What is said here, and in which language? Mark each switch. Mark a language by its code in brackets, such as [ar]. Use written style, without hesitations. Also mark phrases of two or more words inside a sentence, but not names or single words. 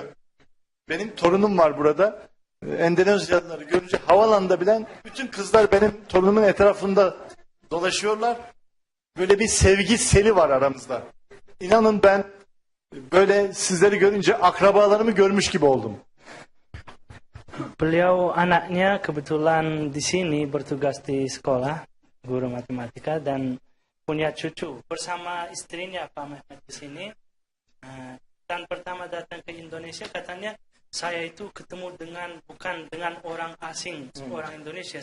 [tr] Benim torunum var burada. Endonezyalıları görünce havalanda bilen bütün kızlar benim torunumun etrafında dolaşıyorlar. Böyle bir sevgi seli var aramızda. İnanın ben böyle sizleri görünce akrabalarımı görmüş gibi oldum. [id] Beliau anaknya kebetulan di sini bertugas di sekolah, guru matematika dan punya cucu bersama istrinya Pak Mehmet di sini. Dan pertama datang ke Indonesia katanya saya itu ketemu bukan dengan orang asing, orang Indonesia.